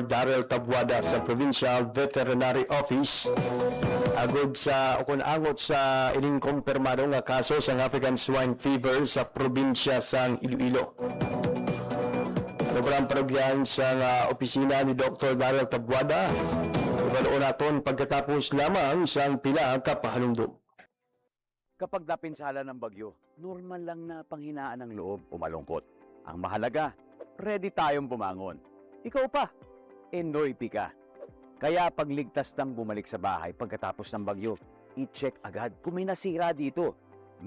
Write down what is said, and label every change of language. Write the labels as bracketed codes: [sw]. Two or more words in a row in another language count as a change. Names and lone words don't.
[hil] Darrell Tabuada sa Provincial Veterinary Office agod sa angot sa ining kumpirmado nga kaso sa African Swine Fever sa probinsya sang Iloilo. Sobrang parugyan sa opisina ni Dr. Darrell Tabuada, ibaloon naton pagkatapos lamang sang pila ka pahalumdum. [tl] Kapag napinsala ng bagyo, normal lang na panghinaan ng loob o malungkot. Ang mahalaga, ready tayong bumangon. Ikaw pa, Enoy Pika. Kaya pagligtas ng bumalik sa bahay pagkatapos ng bagyo, i-check agad kung may nasira dito.